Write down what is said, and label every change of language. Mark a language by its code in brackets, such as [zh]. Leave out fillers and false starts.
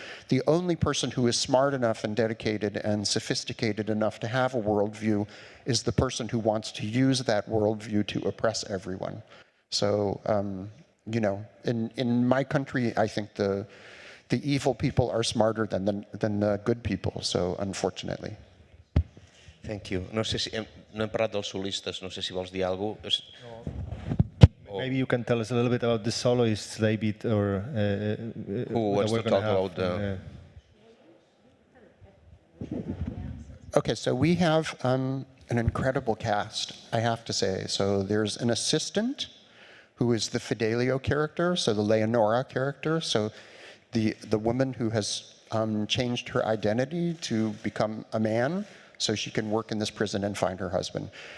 [en] The only person who is smart enough and dedicated and sophisticated enough to have a worldview is the person who wants to use that worldview to oppress everyone. So, in my country, I think the evil people are smarter than the good people, so unfortunately. Thank you. [ca] No sé si no hem parlat dels solistes, no sé si vols dir alguna cosa. [en] Maybe you can tell us a little bit about the soloists, David, or who wants to talk about the... Okay, so we have an incredible cast, I have to say. So there's an assistant who is the Fidelio character, so the Leonora character, so the woman who has changed her identity to become a man so she can work in this prison and find her husband.